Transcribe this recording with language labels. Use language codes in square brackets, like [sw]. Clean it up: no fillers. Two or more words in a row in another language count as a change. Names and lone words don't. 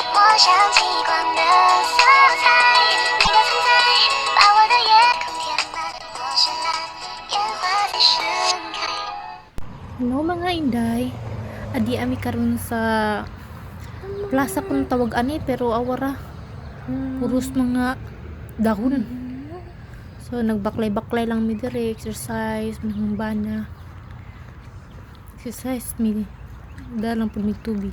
[zh] 像极光的色彩，你的存在把我的夜空填满，我绚烂，烟花在盛开。 [ceb] Hello mga inday, adi ami karon sa plaza kung tawag ani pero awara puros mga dahon. So nagbaklay-baklay lang mi dire, exercise ng bana. Exercise mi dalang pud mi tubig.